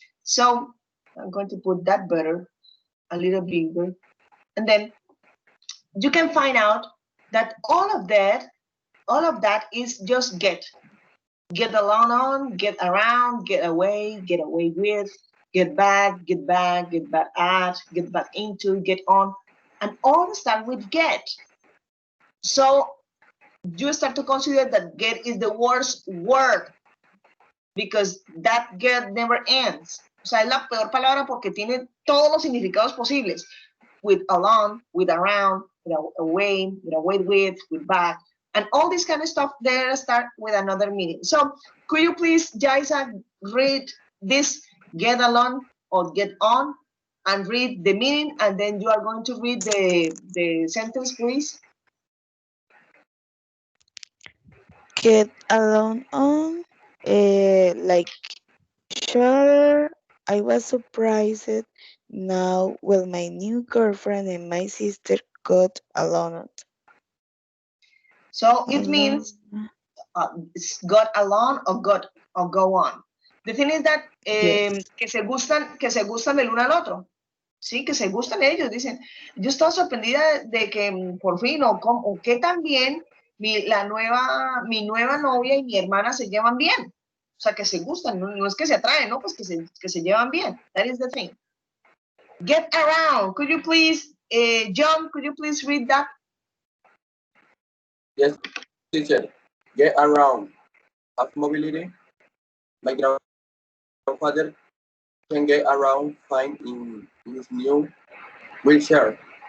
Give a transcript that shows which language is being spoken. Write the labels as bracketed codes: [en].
[en] So I'm going to put that better, a little bigger, and then you can find out that all of that is just get along on, get around, get away with, get back at, get back into, get on, and all start with get. So you start to consider that get is the worst word because that get never ends. [es] O sea, es la peor palabra porque tiene todos los significados posibles. [en] With along, with around, with away with back, and all this kind of stuff there start with another meaning. So could you please, Jaisa, read this get along or get on and read the meaning, and then you are going to read the sentence, please. Get along on, like, sure, I was surprised now well my new girlfriend and my sister got along. So it means got along or go on. The thing is that [es] que se gustan el uno al otro. Sí, que se gustan ellos, dicen. Yo estaba sorprendida de que por fin, o que también mi nueva novia y mi hermana se llevan bien. O sea, que se gustan, no es que se atraen, ¿no? Pues que se llevan bien. [en] That is the thing. Get around. Could you please, John, could you please read that? Yes, teacher. Get around. Have mobility. My grandfather can get around fine in his new wheelchair.